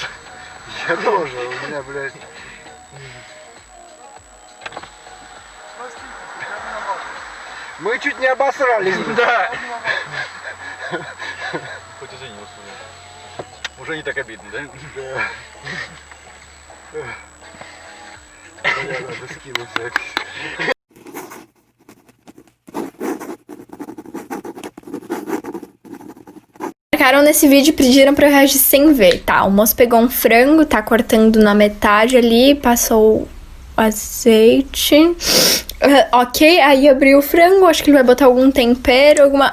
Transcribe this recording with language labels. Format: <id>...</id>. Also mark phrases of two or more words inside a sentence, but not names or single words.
<ru>Я тоже, у меня, блядь. Мы чуть не обосрались. Да. Хоть извини, уже не так обидно, да? Да. Надо скинуть запись.</ru> <pt>Marcaram nesse vídeo e pediram pra eu reagir sem ver, tá? O moço pegou um frango, tá cortando na metade ali, passou o azeite. Ok, aí abriu o frango, acho que ele vai botar algum tempero, alguma...</pt>